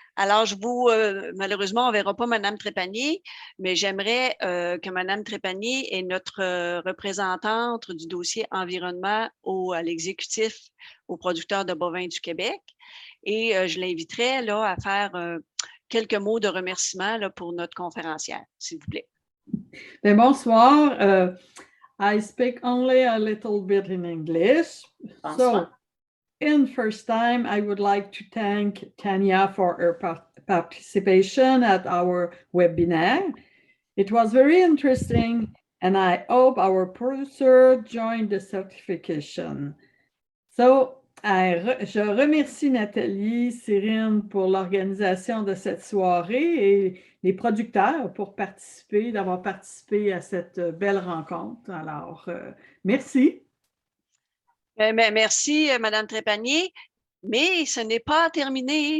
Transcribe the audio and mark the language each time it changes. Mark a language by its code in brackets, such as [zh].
[fr] Alors, malheureusement, on ne verra pas Madame Trépanier, mais j'aimerais que Madame Trépanier est notre représentante du dossier environnement à l'exécutif aux producteurs de bovins du Québec. Et je l'inviterai là à faire quelques mots de remerciement là, pour notre conférencière, s'il vous plaît. Bien, bonsoir. [en] I speak only a little bit in English. [fr] Bonsoir. [en] So, in first time, I would like to thank Tanya for her participation at our webinar. It was very interesting, and I hope our producer joined the certification. [fr] So, je remercie Nathalie, Cyrine pour l'organisation de cette soirée et les producteurs pour d'avoir participé à cette belle rencontre. Alors, merci. Merci, Madame Trépanier, mais ce n'est pas terminé.